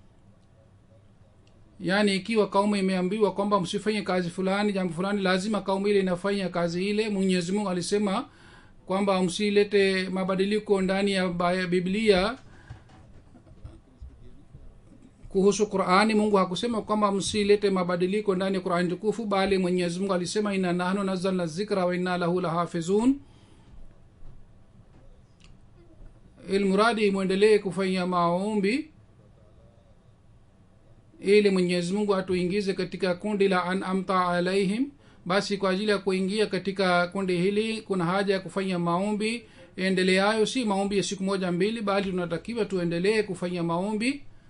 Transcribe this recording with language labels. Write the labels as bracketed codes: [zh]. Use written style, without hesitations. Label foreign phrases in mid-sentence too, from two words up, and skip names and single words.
[sw] Yani ikiwa kaumu imeambiwa kwamba msifanye kazi fulani, jambo fulani, lazima kaumu ile inafanya kazi ile. Mwenyezi Mungu alisema kwamba msilete mabadiliko ndani ya Biblia kuhusu Qur'ani. Mungu hakusema kwamba msilete mabadiliko ndani ya Qur'ani tukufu, bali Mwenyezi Mungu alisema [ar] إنا نحن نزلنا الذكر وإنا له لحافظون. [sw] Ilmuradi muendelee kufanya maombi ili Mwenyezi Mungu atuingize katika kundi la [ar] أنعمت عليهم. [sw] Basi kwa ajili ya kuingia katika kundi hili kuna haja ya kufanya maombi endeleayo, si maombi ya siku moja mbili, bali tunatakiwa tuendelee kufanya maombi.